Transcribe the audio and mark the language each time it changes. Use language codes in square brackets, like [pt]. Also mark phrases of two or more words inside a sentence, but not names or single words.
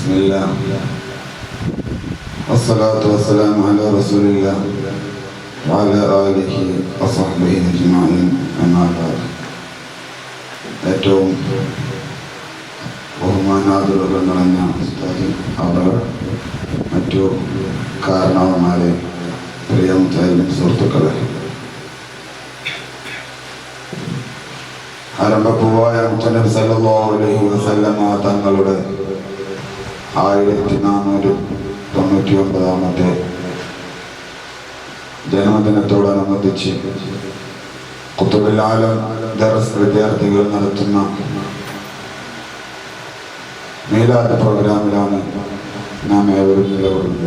[ar] بسم الله والصلاة والسلام على رسول الله وعلى آله وصحبه أجمعين أما بعد. [ml] ഏറ്റവും ബഹുമാനാദരവുകൾ നിറഞ്ഞ ഉസ്താദ് അവർ മറ്റു കാരണവന്മാരെ പ്രിയം സുഹൃത്തുക്കളെ, ആരംഭപ്പൂവായ മുത്തനബി [ar] صلى الله عليه وسلم [ml] തങ്ങളുടെ 1499 ജന്മദിനത്തോടനുബന്ധിച്ച് ഖുതുബുൽ ആലം ദർസ് വിദ്യാർത്ഥികൾ നടത്തുന്ന മീലാദ് പ്രോഗ്രാമിലാണ് നാം ഏവരും നിലകൊള്ളുന്നത്.